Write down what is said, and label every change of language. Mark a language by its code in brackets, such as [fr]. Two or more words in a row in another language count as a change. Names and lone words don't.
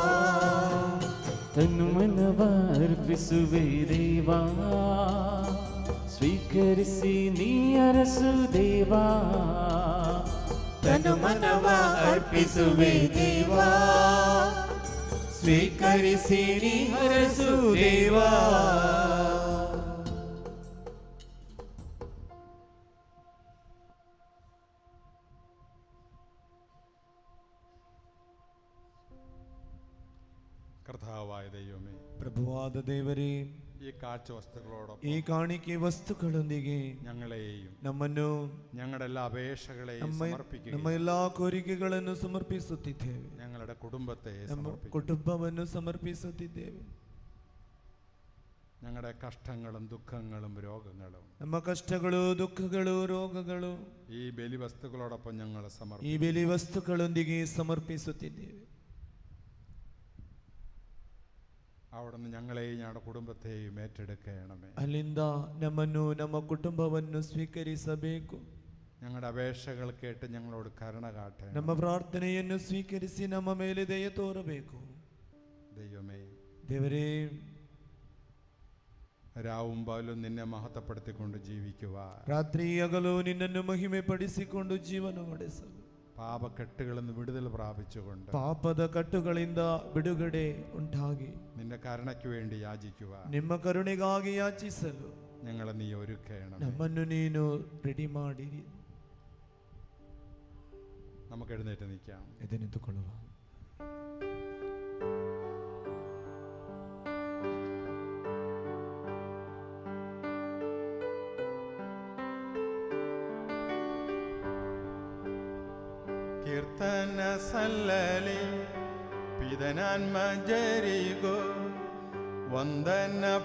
[kn] ತನು ಮನವ ಅರ್ಪಿಸುವೆ ದೇವಾ, ಸ್ವೀಕರಿಸಿ ನೀ ಅರಸು ದೇವಾ. ತನು ಮನವ ಅರ್ಪಿಸುವೆ ದೇವಾ, ಸ್ವೀಕರಿಸಿ ನೀ ಅರಸು ದೇವಾ. [ml] കർത്താവായ ദൈവമേ, [kn] ಪ್ರಭುವಾದ ದೇವರೇ, [ml] ഈ കാഴ്ച വസ്തുക്കളോടൊപ്പം [kn] ಈ ಕಾಣಿಕೆ ವಸ್ತುಗಳೊಂದಿಗೆ [ml] ഞങ്ങളെയും [kn] ನಮ್ಮನ್ನು [ml] ഞങ്ങളുടെ എല്ലാ അപേക്ഷകളെയും [kn] ನಮ್ಮ [ml] സമർപ്പിക്കുകയും [kn] ಎಲ್ಲಾ ಕೋರಿಕೆಗಳನ್ನು ಸಮರ್ಪಿಸುತ್ತಿದ್ದೇವೆ. [ml] ഞങ്ങളുടെ കുടുംബത്തെ [kn] ನಮ್ಮ [ml] സമർപ്പിക്കുകയും [kn] ಕುಟುಂಬವನ್ನು ಸಮರ್ಪಿಸುತ್ತಿದ್ದೇವೆ. [ml] ഞങ്ങളുടെ കഷ്ടങ്ങളും ദുഃഖങ്ങളും രോഗങ്ങളും [kn] ನಮ್ಮ ಕಷ್ಟಗಳು, ದುಃಖಗಳು, ರೋಗಗಳು [ml] ഈ ബലിവസ്തുക്കളോടൊപ്പം ഞങ്ങൾ [kn] ಈ [ml] സമർപ്പിക്കും. [kn] ಬೆಲಿ ವಸ್ತುಗಳೊಂದಿಗೆ ಸಮರ್ಪಿಸುತ್ತಿದ್ದೇವೆ. [ml] അവിടുന്ന് ഞങ്ങളെയും ഞങ്ങളുടെ കുടുംബത്തെയും ഏറ്റെടുക്കണമേ. [kn] ಅಲ್ಲಿಂದ ನಮ್ಮನ್ನು, ನಮ್ಮ ಕುಟುಂಬವನ್ನು ಸ್ವೀಕರಿಸಬೇಕು. [ml] ഞങ്ങളുടെ അപേക്ഷകൾ കേട്ട് ഞങ്ങളോട് കരുണ കാട്ടണം. [kn] ನಮ್ಮ ಪ್ರಾರ್ಥನೆಯನ್ನು ಸ್ವೀಕರಿಸಿ ನಮ್ಮ ಮೇಲೆ ದಯೆ ತೋರಬೇಕು. [ml] ദൈവമേ, [kn] ದೇವರೇ, [ml] രാവും പകലും നിന്നെ മഹത്വപ്പെടുത്തിക്കൊണ്ട് ജീവിക്കുവാൻ, [kn] ರಾತ್ರಿ ಹಗಲು ನಿನ್ನನ್ನು ಮಹಿಮೆ ಪಡಿಸಿಕೊಂಡು ಜೀವನ ನಡೆಸಲು, [ml] പാപക്കെട്ടുകളിൽ നിന്ന് വിടുതൽ പ്രാപിച്ചുകൊണ്ട് [kn] ಪಾಪದ ಕಟ್ಟುಗಳಿಂದ ಬಿಡುಗಡೆ ಉಂಟಾಗಿ [ml] നിന്റെ കരുണയ്ക്ക് വേണ്ടി യാചിക്കുവാൻ [kn] ನಿಮ್ಮ ಕರುಣೆಗಾಗಿ ಯಾಚಿಸಲು [ml] ഞങ്ങളെ നീ ഒരുക്കണം. [kn] ನಮ್ಮನ್ನು ನೀನು ರೆಡಿ ಮಾಡಿರಿ. [ml] നമുക്ക് എഴുന്നേറ്റ് നിൽക്കാം. [kn] ಎದ್ದು ನಿಂತುಕೊಳ್ಳುವ. ಕೀರ್ತನ ಸಲ್ಲಲಿ ಪಿದನಾನ್ಮ ಜರಿಗೋ, ವಂದನ